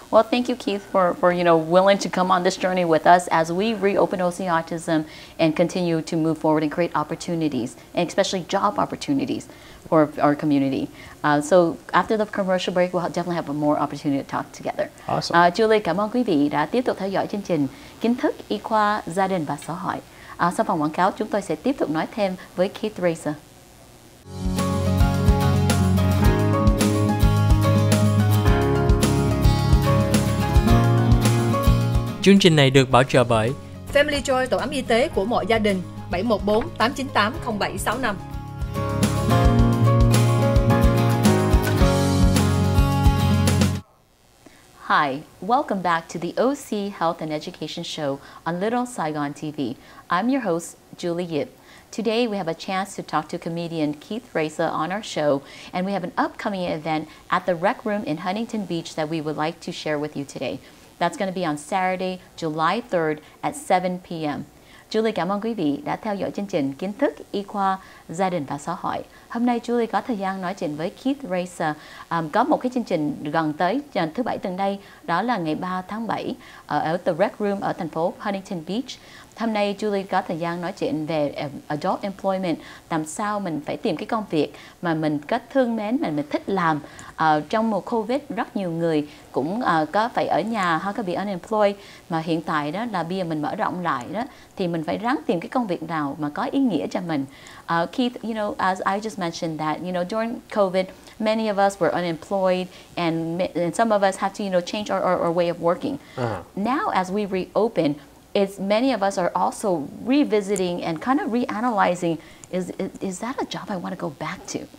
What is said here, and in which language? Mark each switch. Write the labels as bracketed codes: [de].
[en] Well, thank you, Keith, for you know, willing to come on this journey with us as we reopen OC Autism and continue to move forward and create opportunities, and especially job opportunities for our community. So after the commercial break, we'll definitely have more opportunity to talk together. Awesome. [vi] Julie, cảm ơn quý vị đã tiếp tục theo dõi chương trình Kiến thức y khoa gia đình và xã hội. Sau phần quảng cáo, chúng tôi sẽ tiếp tục nói thêm với Keith Reza. Chương trình này được bảo trợ bởi Family Joy, tổ ấm y tế của mọi gia đình. 714 898 0765. [en] Hi, welcome back to the OC Health and Education Show on Little Saigon TV. I'm your host, Julie Yip. Today we have a chance to talk to comedian Keith Reza on our show, and we have an upcoming event at the Rec Room in Huntington Beach that we would like to share with you today. That's going to be on Saturday, July 3rd at 7 p.m. [vi] Julie cảm ơn quý vị đã theo dõi chương trình Kiến thức y khoa gia đình và xã hội. Hôm nay Julie có thời gian nói chuyện với Keith Reza. Có một cái chương trình gần tới thứ Bảy tuần đây, đó là ngày 3 tháng 7 ở The Rec Room ở thành phố Huntington Beach. Hôm nay Julie có thời gian nói chuyện về [en] adult employment, [vi] làm sao mình phải tìm cái công việc mà mình có thương mến, mà mình thích làm. Trong mùa Covid, rất nhiều người cũng có phải ở nhà hoặc có bị unemployed, mà hiện tại đó là bây giờ mình mở rộng lại đó, thì mình phải ráng tìm cái công việc nào mà có ý nghĩa cho mình. [en] Keith, you know, as I just mentioned that, you know, during COVID, many of us were unemployed, and some of us have to, you know, change our way of working. Now, as we reopen, many of us are also revisiting and kind of reanalyzing, is that a job I want to go back to?